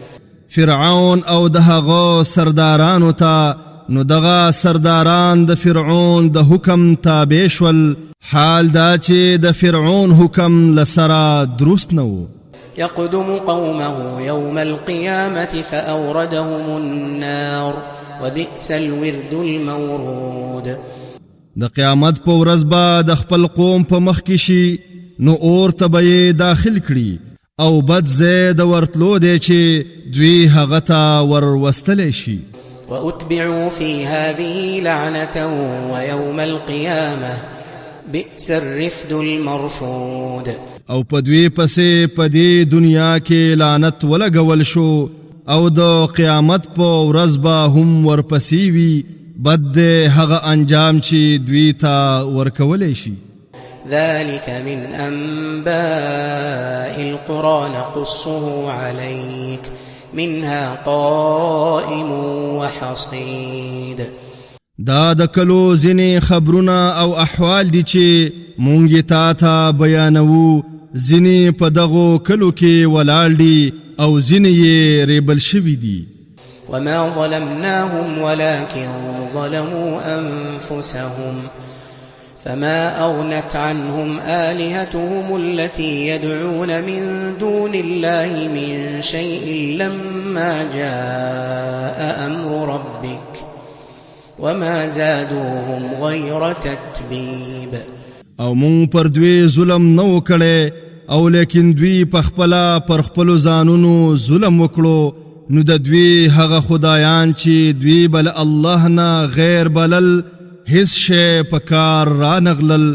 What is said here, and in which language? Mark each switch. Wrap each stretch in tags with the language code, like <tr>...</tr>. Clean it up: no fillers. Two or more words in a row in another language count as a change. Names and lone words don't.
<ps>فرعون او د هغه سردارانو ته نو دغه سرداران د فرعون د حکم تابع شول حال دا چې د فرعون حکم لسره درست نه و.</ps> <ar>يقدم قومه يوم القيامة فأوردهم النار وبئس الورد المورود.</ar> <ps>د قیامت په ورځ به د خپل قوم په مخ کې شي نو اور ته به یې داخل کړي او بد ځای د ورتلو دی چې دوی هغه ته وروستلی شي.</ps> <ar>وأتبعوا في هذه لعنة ويوم القيامة بئس الرفد المرفود.</ar> <ps>او په دوی پسې په دې دنیا کې لعنت ولګول شو او د قیامت په ورځ به هم ورپسې وي بد هغه انجام چې دوی ته ورکولی شي.</ps> <ar>ذلك من أنباء القرى نقصه عليك منها قائم وحصيد.</ar> <ps>دا د کلو ځینې خبرونه او احوال دي چې مونږ تا ته بیانوو ځینې په دغو کلو کې ولاړ دي او ځینې یې ریبل شوي دي.</ps> <ar>وما ظلمناهم ولكن ظلموا أنفسهم فما أغنت عنهم آلهتهم التي يدعون من دون الله من شيء لما جاء أمر ربك وما زادوهم غير تتبيب.</ar> <ps>او مون پر دوی ظلم نو کړي او لیکن دوی پخپلا پر خپل ځانونو ظلم وکړو نو د دوی هغه خدایان چې دوی بل الله نه غیر بلل هیڅ شی پکار را نغلل.</ps>